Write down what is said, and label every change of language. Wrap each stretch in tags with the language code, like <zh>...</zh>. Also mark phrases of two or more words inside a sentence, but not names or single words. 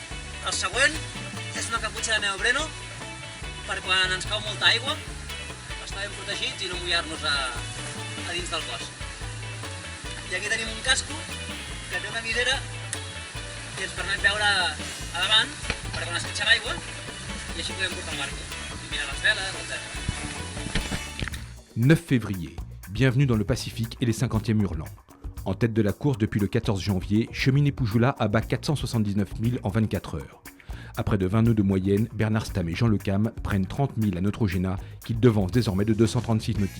<ca>El següent és una caputxa de neopreno, per quan ens cau molta aigua, estar ben protegits i no mullar-nos a dins del cos. I aquí tenim un casco que té una visera i ens permet veure a davant per quan esquitxa l'aigua i així podem portar el barco i mirar les veles, etc.</ca> <fr>9 février, bienvenue dans le Pacifique et les 50e hurlants. En tête de la course depuis le 14 janvier, Cheminée Poujoula abat 479 000 en 24 heures. À près de 20 nœuds de moyenne, Bernard Stamm et Jean Le Cam prennent 30 000 à Neutrogena, qu'ils devancent désormais de 236 nautiques.</fr>